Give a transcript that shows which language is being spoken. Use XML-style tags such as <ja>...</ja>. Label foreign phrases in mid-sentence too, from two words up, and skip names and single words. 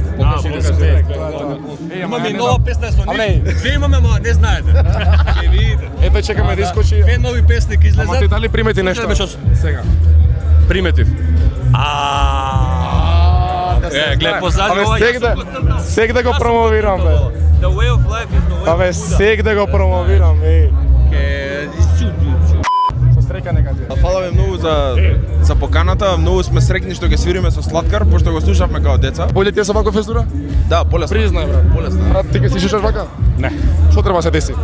<mk>Имаме и нова песна со Абе, нив. Две имаме, ама не знаете. Ќе видите. Ето чекаме да искочи. Две нови песни ќе Ама ти излезат. дали примети нешто? Гледаме што- Сега. Приметив. Глед позади Абе, ова. сек да го промовирам, бе.</mk> <en>The way of life is the way.</en> <mk>Абе, сек да го промовирам, бе. Со среќа нека ти. Фала ви многу за поканата, многу сме среќни што ќе свириме со Слаткар, пошто го слушавме како деца. Боле ти е со ваква фезура? Да, полесно. Признај, брат. Полесно. Брат, ти ќе си шишаш вака? Не. Што треба да се деси?</mk>